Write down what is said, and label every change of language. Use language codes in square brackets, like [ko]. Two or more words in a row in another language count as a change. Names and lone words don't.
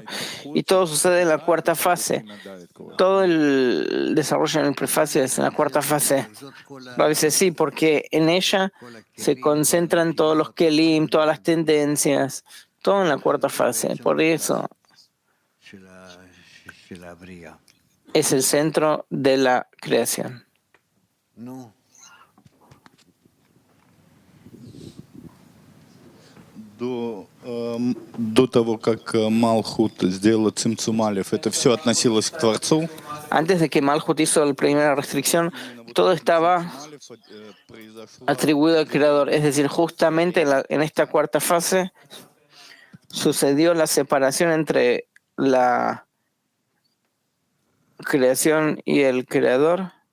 [es] Y todo sucede en la cuarta fase. Todo el desarrollo en el prefacio es en la cuarta fase. A veces sí, porque en ella se concentran todos los kelim, todas las tendencias, todo en la cuarta fase. Por eso es el centro de la creación. [ru] До того, как Малхут сделал [he] צמצום אלף, [ru] это все относилось к Творцу? [es] Antes de que Malhut hizo la primera restricción, todo estaba atribuido al Creador. Es decir, justamente en esta cuarta fase sucedió la separación entre la creación y el Creador.